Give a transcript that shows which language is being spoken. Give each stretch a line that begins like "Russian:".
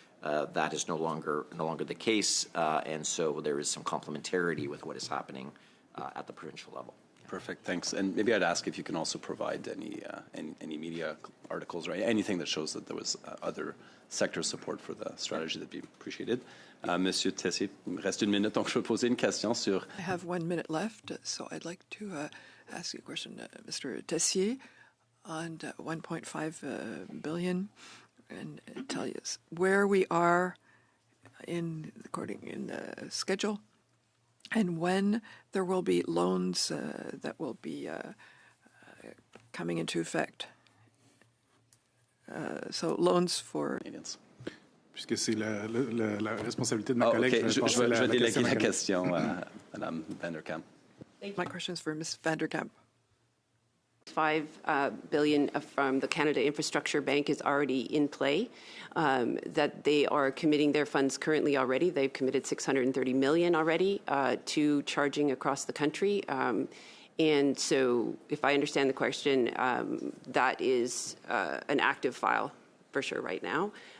English: That is no longer the case, and so there is some complementarity with what is happening at the provincial level. Perfect, thanks. And maybe I'd ask if you can also provide any media articles or anything that shows that there was other sector support for the strategy. That'd be appreciated.
French: Monsieur Tessier, il me reste une minute, donc je veux poser une question sur...
English: I have 1 minute left, so I'd like to ask you a question, Mr. Tessier, on 1.5 billion, and tell you where we are according in the schedule, and when there will be loans that will be coming into effect. So loans for Canadians.
French: Puisque c'est la responsabilité de ma collègue, je vais déléguer la question à Mme Vanderkamp.
English: My question is for Ms. Vanderkamp. $5 billion from the Canada Infrastructure Bank is already in play, that they are committing their funds currently already. They've committed $630 million already to charging across the country. And so if I understand the question, that is an active file for sure right now.